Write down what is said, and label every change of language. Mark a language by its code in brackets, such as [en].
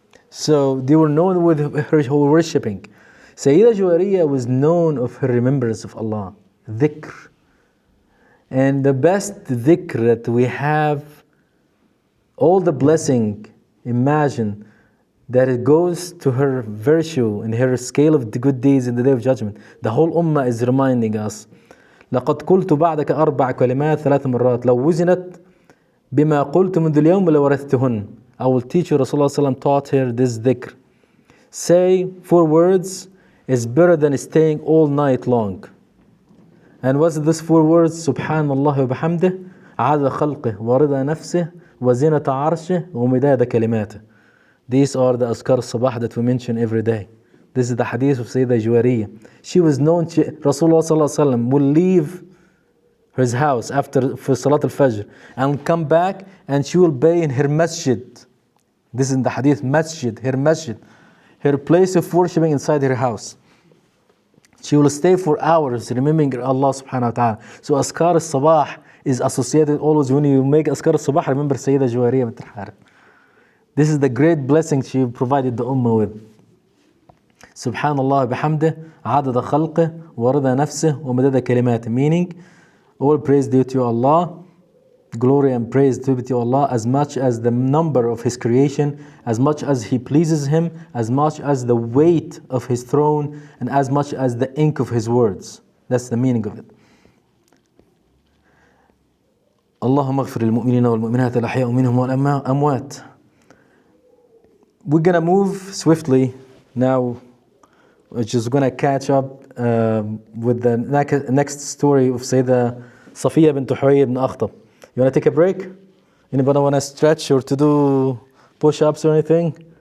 [en] So they were known with her worshipping. Sayyidah Juwayriyah was known of her remembrance of Allah, dhikr. And the best dhikr that we have, all the blessing, imagine that it goes to her virtue and her scale of the good deeds in the Day of Judgment. The whole ummah is reminding us, [ar] لقد قلت بعدك 4 كلمات 3 مرات لو وزنت بما قلت منذ اليوم لورثتهن. [en] I will teach you, Rasulullah ﷺ taught her this dhikr. Say 4 words is better than staying all night long. And what's this 4 words? [ar] Subhanallah wa bihamdih, عدد خلقه ورضا نفسه وزنة عرشه ومداد كلماته. [en] These are the Azkar al-Sabah that we mention every day. This is the hadith of Sayyidah Juwayriyah. She was known, Rasulullah ﷺ will leave his house for Salat al-Fajr and come back, and she will be in her masjid. This is in the hadith, masjid, her place of worshiping inside her house. She will stay for hours remembering Allah subhanahu wa ta'ala. So Azkar al-Sabah is associated always when you make أذكار الصباح, remember Sayyida Juwairiyah bint al-Harith. This is the great blessing she provided the Ummah with. [ar] سبحان الله بحمده عدد خلقه ورضا نفسه ومدد كلماته, [en] meaning all praise due to Allah, glory and praise due to Allah, as much as the number of His creation, as much as He pleases Him, as much as the weight of His throne, and as much as the ink of His words. That's the meaning of it. [ar] اللهم اغفر للمؤمنين والمؤمنات الأحياء منهم والأموات. [en] We're gonna move swiftly now, which is gonna catch up with the next story of Sayyidah Safiya bint Huyay ibn Akhtab. You wanna take a break? Anybody wanna stretch or to do push-ups or anything?